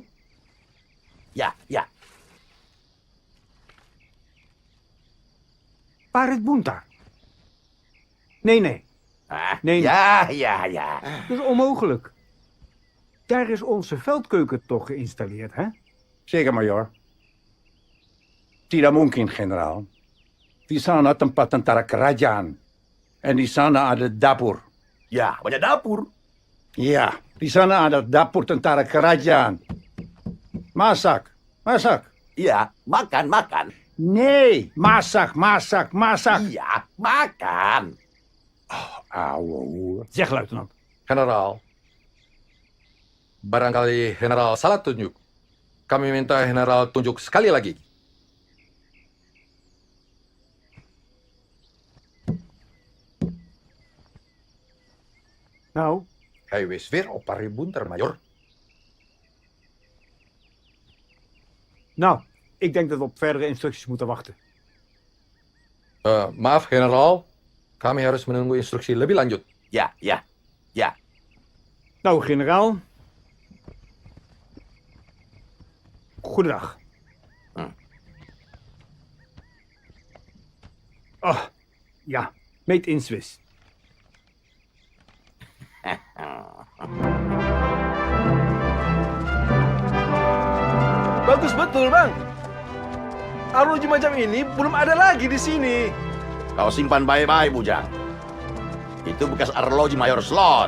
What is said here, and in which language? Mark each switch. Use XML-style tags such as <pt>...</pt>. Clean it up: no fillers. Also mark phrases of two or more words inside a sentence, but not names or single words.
<id>Ya, ya. Parit Buntar.</id> <nl>Nee. Nee. Ja. Dat is onmogelijk. Daar is onze veldkeuken toch geïnstalleerd, hè? Zeker, majoor.</nl> <id>Tidak mungkin, generaal. Di sana tempat tentara kerajaan. En di sana ada dapur. Ya, banyak dapur. Ja, di sana ada dapur tentara kerajaan. Masak. Iya, makan. Nee, masak. Iya, makan.</id> <nl>Ouwe. Zeg, luitenant.</nl> <id>Generaal. Barangkali generaal salah tunjuk. Kami minta generaal tunjuk sekali lagi.</id> <nl>Nou? Hij wees weer op Parit Buntar, majoor. Nou, Ik denk dat we op verdere instructies moeten wachten.</nl> <id>Maaf, generaal. Kami harus menunggu instruksi lebih lanjut. Ya.</id> <nl>Nou, generaal. Goedendag. Oh, ja,</nl> <en>made in Swiss.</en> <id>Bagus betul, Bang. Arloji macam ini belum ada lagi di sini. Kau simpan baik-baik, Bujang. Itu bekas arloji Mayor Slot.</id>